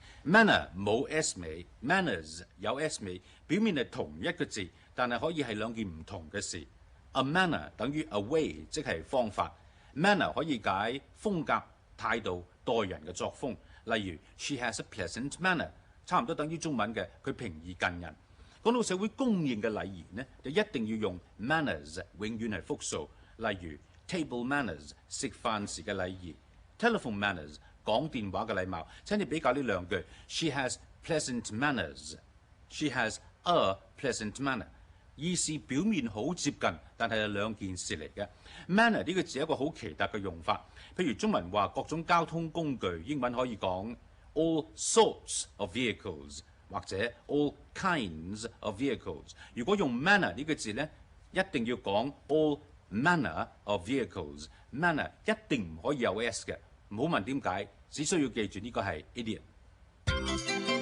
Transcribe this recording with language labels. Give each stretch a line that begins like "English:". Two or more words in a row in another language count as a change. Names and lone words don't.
Cantonese: manner 冇 s 尾 ，manners 有 s 尾，表面係同一個字，但係可以係兩件唔同嘅事。
English: A manner
Cantonese: 等於
English: a way，
Cantonese: 即係方法。manner 可以解風格、態度、待人嘅作風。例如
English: she has a pleasant manner，
Cantonese: 差唔多等於中文嘅佢平易近人。講到社會公認嘅禮儀呢，就一定要用 manners， 永遠係複數。例如
English: table manners
Cantonese: 食飯時嘅禮儀 ，
English: telephone manners
Cantonese: 講電話嘅禮貌。請你比較呢兩句
English: ，she has pleasant manners，she has a pleasant manner。
Cantonese: 意思表面好接近，但係係兩件事嚟嘅。manner 呢個字係一個好奇特嘅用法，譬如中文話各種交通工具，英文可以講
English: all sorts of vehicles
Cantonese: 或者
English: all kinds of vehicles。
Cantonese: 如果用 manner 呢個字呢，一定要講
English: all manner of vehicles。
Cantonese: manner 一定唔可以有 s 嘅，唔好問點解，只需要記住呢個係 idiom。